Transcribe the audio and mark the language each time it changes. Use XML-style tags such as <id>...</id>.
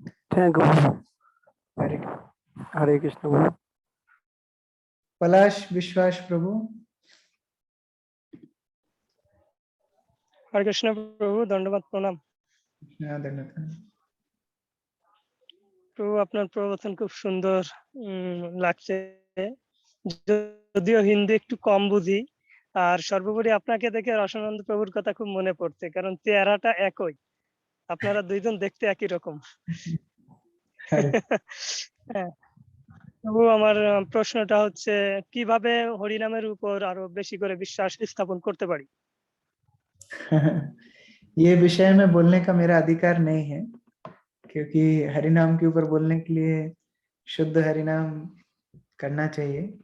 <en>Thank you.</en> <hi>Hare Hare Krishna गुरु। पलाश विश्वास प्रभु। हरे कृष्ण प्रभु, दंडवत प्रणाम।</hi> <bn>প্রভু আপনার প্রবচন খুব সুন্দর লাগছে, যদিও হিন্দি একটু কম বুঝি, আর সর্বোপরি আপনাকে দেখে রসানন্দ প্রভুর কথা খুব মনে পড়ছে, কারণ চেহারাটা একই, আপনারা দুইজন দেখতে একই রকম। হ্যাঁ প্রভু, আমার প্রশ্নটা হচ্ছে কিভাবে হরিনামের উপর আরো বেশি করে বিশ্বাস স্থাপন করতে পারি?</bn> <hi>ये विषय में बोलने का मेरा अधिकार नहीं है, क्योंकि हरिनाम के ऊपर बोलने के लिए शुद्ध हरिनाम करना चाहिए।</hi>